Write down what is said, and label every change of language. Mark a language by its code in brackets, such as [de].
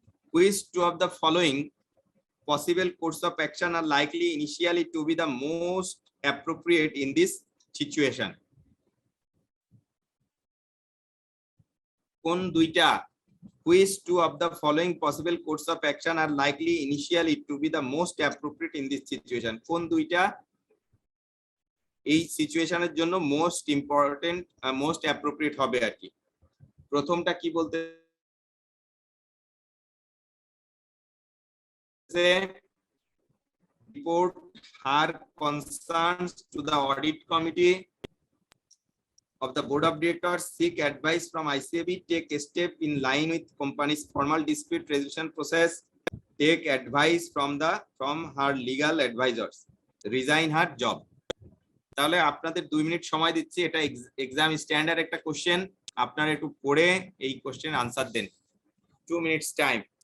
[en] Which two of the following possible course of action are likely initially to be the most appropriate in this situation? [bn] কোন দুইটা, [en] which two of the following possible course of action are likely initially to be the most appropriate in this situation? [bn] কোন দুইটা এই সিচুয়েশনের জন্য most important, most appropriate হবে আর কি। প্রথমটা কি বলতে, [en] report her concerns to the audit committee of the board of directors, seek advice from ICAB, take a step in line with company's formal dispute resolution process, take advice from her legal advisors, resign her job. [bn] তাহলে আপনাদের 2 minute সময় দিচ্ছি, এটা exam standard একটা question, আপনারা একটু পড়ে এই কোশ্চেন আনসার দেন। 2 মিনিটস টাইম।